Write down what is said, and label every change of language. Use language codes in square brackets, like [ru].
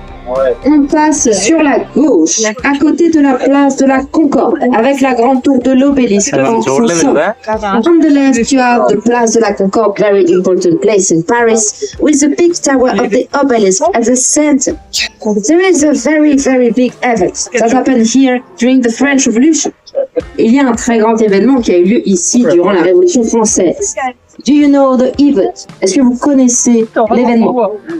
[fr] On passe sur la gauche, à côté de la place de la Concorde, avec la grande tour de l'obélisque en son centre. [en] On the left, you have the place de la Concorde, very important place in Paris, with the big tower of the obelisk at the center. There is a very, very big event that happened here during the French Revolution. [fr] Il y a un très grand événement qui a eu lieu ici durant la Révolution française. [en] Do you know the event? [fr] Est-ce que vous connaissez l'événement?